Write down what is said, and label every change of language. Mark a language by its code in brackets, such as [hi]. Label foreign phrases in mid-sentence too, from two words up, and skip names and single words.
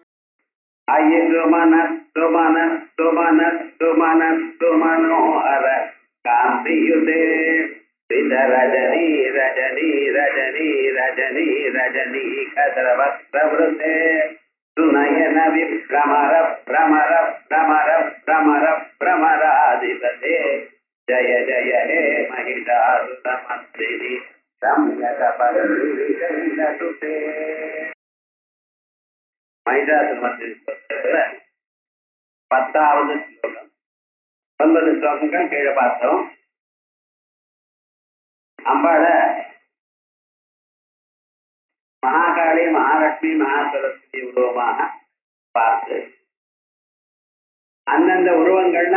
[sa] मनोहर कान्तियुते रजनी रजनी रजनी रजनी रजनी कद्रवक्त्रवृते सुनयन विभ्रमर भ्रमर भ्रमर भ्रमर भ्रमराधिपते जय जय हे महिषासुरमर्दिनि सम्यकपरिशैलसुते [ta] महिषासुरमर्दिनि 10வது ஸ்லோகம் 9 ஸ்லோகங்கள் கீழே பார்த்தோம். அம்பாள மகாகாளி மகாலட்சுமி மகாசரஸ்வதி உருவமாக பார்த்து அந்தந்த உருவங்கள்ல